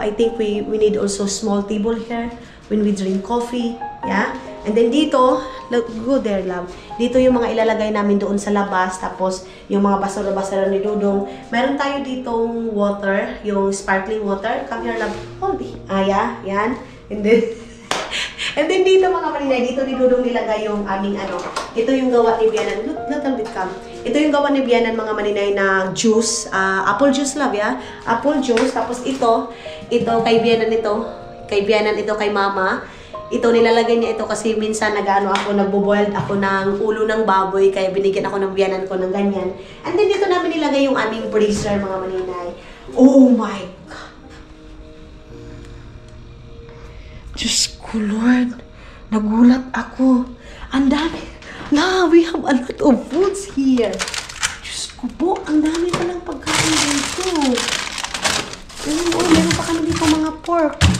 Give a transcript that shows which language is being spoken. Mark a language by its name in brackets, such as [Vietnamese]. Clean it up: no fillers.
[English] I think we need also small table here when we drink coffee, yeah? And then dito, look, go there, love. [Filipino] Dito yung mga ilalagay namin doon sa labas. Tapos, yung mga basura-basura ni Dudong. Meron tayo ditong water, yung sparkling water. [English] Come here, love. Hold it. [Filipino] Yeah, yan. And then, and then dito mga maninay, dito ni Dudong nilagay yung aming ito yung gawa ni Bianan. Little bit come. Ito yung gawa ni Bianan mga maninay na juice. Apple juice, love, yeah? Apple juice. Tapos ito kay Bianan ito. Kay Bianan ito kay Mama. Ito, nilalagay niya ito kasi minsan nagbo-boiled ako ng ulo ng baboy, kaya binigyan ako ng biyanan ko ng ganyan. And then dito namin nilagay yung aming freezer, mga maninay. [English] Oh my God! [Filipino] Diyos ko, Lord. Nagulat ako. Ang dami. [English] Now, we have a lot of foods here. [Filipino] Diyos ko po, ang dami pa ng pagkain dito. Meron pa kami dito mga pork.